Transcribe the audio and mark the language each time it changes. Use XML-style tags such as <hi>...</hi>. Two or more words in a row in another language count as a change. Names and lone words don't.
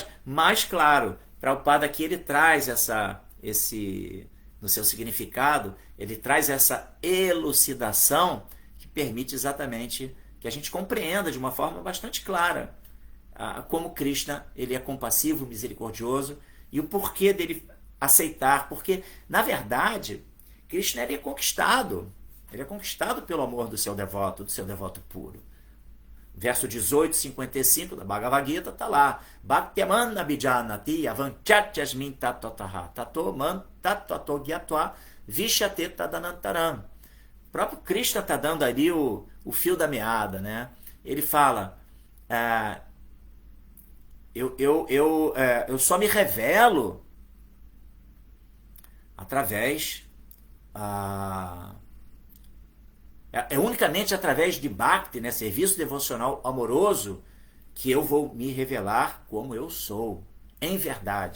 <pt>Mas claro, Prabhupada aqui ele traz no seu significado, ele traz essa elucidação que permite exatamente que a gente compreenda de uma forma bastante clara como Krishna ele é compassivo, misericordioso e o porquê dele aceitar, porque na verdade Krishna ele é conquistado pelo amor do seu devoto puro. Verso 18, 55 da Bhagavad Gita está lá.</pt> <sa>Bhaktyamana bijanati avanchatyasmin tatotaha tato man tatato gyatva vishyate tadanantaram.</sa> <pt>O próprio Krishna está dando ali o fio da meada, né? Ele fala, eu só me revelo através unicamente através de Bhakti, né, serviço devocional amoroso, que eu vou me revelar como eu sou, em verdade.</pt>